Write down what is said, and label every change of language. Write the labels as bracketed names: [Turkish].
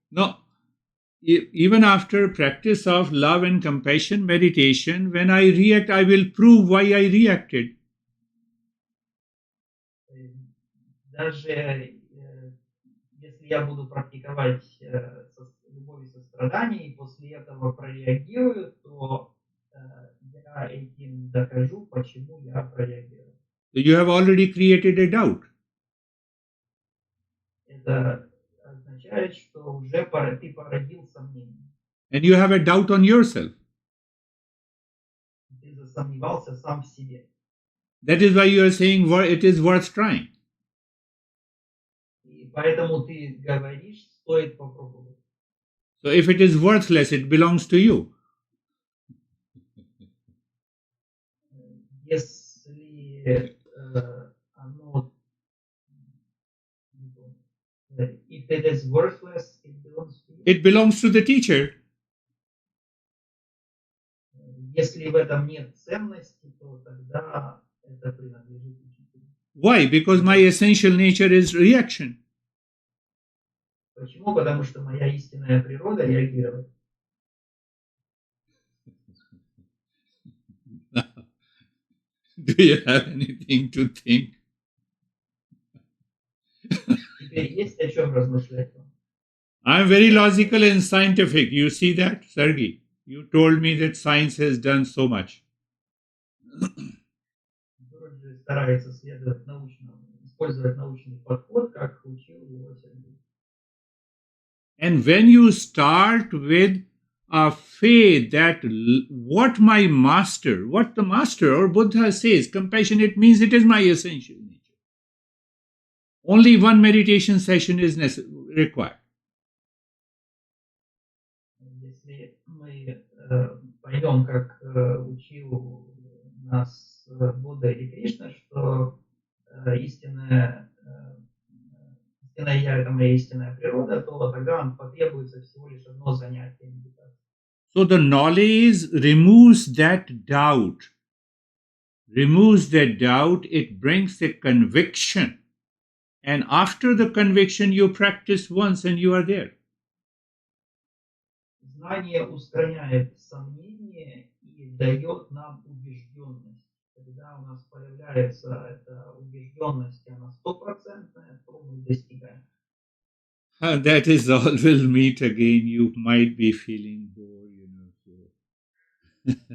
[English] No, even after practice of love and compassion meditation, when I react, I will prove why I reacted. [Russian] Даже если я буду практиковать любовь и сострадание, и после этого прореагирую, то я этим докажу, почему я прореагирую. [English] So you have already created a doubt. [Russian] Это означает, что уже ты породил сомнение. [English] And you have a doubt on yourself. [Russian] Ты засомневался сам в себе. [English] That is why you are saying it is worth trying. [Russian] И поэтому ты говоришь, стоит попробовать. [English] So if it is worthless, it belongs to you. [Russian] Если оно, [English] if it is worthless, it belongs to you. It belongs to the teacher. [Russian] Если в этом нет ценности, то тогда это принадлежит учителю. [English] Why? Because my essential nature is reaction. [Russian] Почему? Потому что моя истинная природа реагировать. [English] Do you have anything to think? [Russian] Теперь есть о чем размышлять вам. [English] I'm very logical and scientific. You see that, Sergey? You told me that science has done so much. [Russian] Гурджи старается использовать научный подход, как учил его Сергей. [English] And when you start with a faith that what the master or Buddha says, compassionate means it is my essential nature. Only one meditation session is required. [Russian] Если мы поймем, как учил нас Будда или Кришна, что истинная я – это моя истинная природа, то тогда нам потребуется всего лишь одно занятие медитации. [English] So the knowledge removes that doubt. It brings a conviction. And after the conviction, you practice once and you are there. [Russian] Знание устраняет сомнение и дает нам убежденность. Когда у нас появляется эта убежденность, она стопроцентная, то мы достигаем. [English] That is all. We'll meet again. You might be feeling bored, So.